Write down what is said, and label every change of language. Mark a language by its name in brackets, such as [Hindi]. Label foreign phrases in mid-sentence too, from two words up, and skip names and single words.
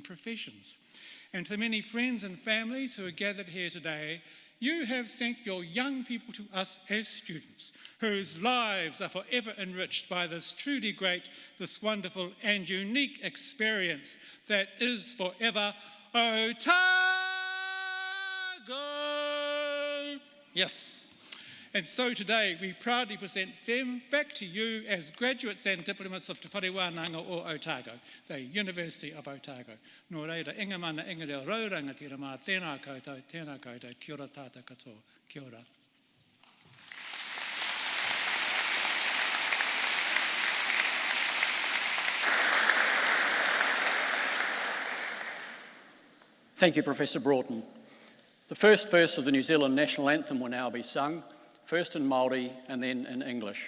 [English] And to the many friends and families who are gathered here today, You have sent your young people to us as students, whose lives are forever enriched by this truly great, this wonderful and unique experience that is forever Otago. Yes. And so today we proudly present them back to you as graduates and diplomates of Te Whare Wānanga o Otago, the University of Otago. [Māori] Nō reira, inga mana inga reo rauranga tira mā, tēnā koutou, kia ora tātou katoa, kia ora. [English] Thank you, Professor Broughton. The first verse of the New Zealand National Anthem will now be sung, first in Māori and then in English.